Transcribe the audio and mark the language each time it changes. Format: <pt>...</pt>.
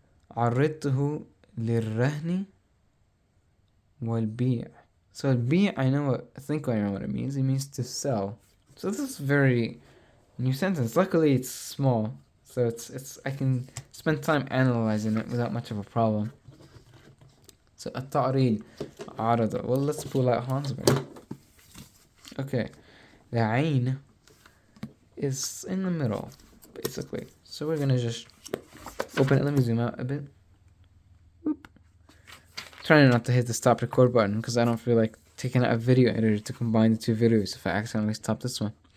<ar>عرضته للرهن والبيع.</ar> <en>So البيع, I think I know what it means. It means to sell. So this is very new sentence. Luckily it's small, so it's I can spend time analyzing it without much of a problem. So</en> <ar>التعريض عرض.</ar> <en>Well, let's pull out Hansberg. Okay, the عين is in the middle, basically. So we're gonna just open it. Let me zoom out a bit. Whoop. Trying not to hit the stop record button because I don't feel like taking out a video editor to combine the 2 videos if I accidentally stop this one.</en>